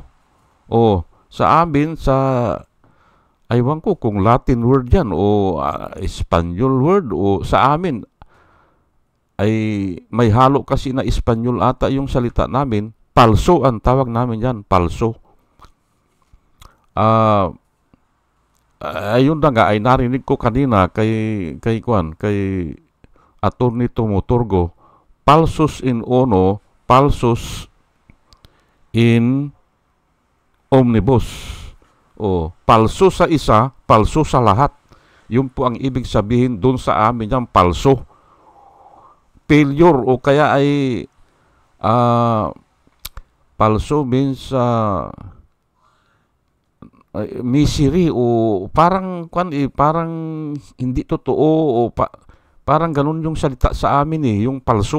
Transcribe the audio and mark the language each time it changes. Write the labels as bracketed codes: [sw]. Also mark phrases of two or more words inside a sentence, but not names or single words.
[tl] O, sa amin, sa, aywan ko kung [en] Latin word [tl] yan, o Espanyol word, o sa amin, ay may halo kasi na Espanyol ata yung salita namin. Palso ang tawag namin yan, palso. Ayun na nga, ay narinig ko kanina kay Attorney Tumuturgo, [la] palsus in uno, palsus in omnibus. [tl] O, palso sa isa, palso sa lahat. Yun po ang ibig sabihin doon sa amin yung palso. Failure o kaya ay palso [en] means misery [tl] o parang parang hindi totoo o parang ganun yung salita sa amin eh, yung palso.